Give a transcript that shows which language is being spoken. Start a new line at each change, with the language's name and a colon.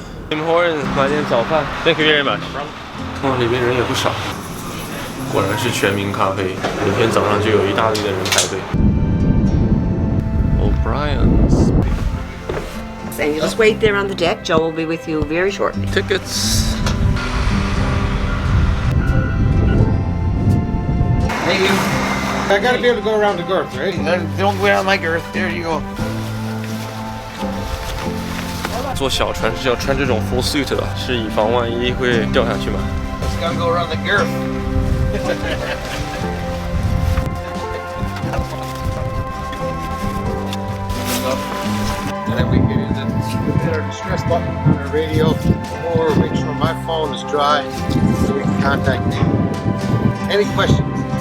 Chinese: Tim Hortons 买点早饭。
English: Thank you very much。
Chinese: 哦，里面人也不少，果然是全民咖啡。每天早上就有一大堆的人排队。
English: O'Brien's。 And you just wait there on the deck. Joe will be with you very shortly. Tickets. Thank you. I gotta be able to go around the girth, right? Don't go around my girth. There you go.
Chinese: 坐小船是要穿这种 full suit 的，是以防万一会掉下去嘛。
English: Just gotta go around the girth. And then we get into hit our distress button on our radio, or make sure my phone is dry so we can contact me. Any questions?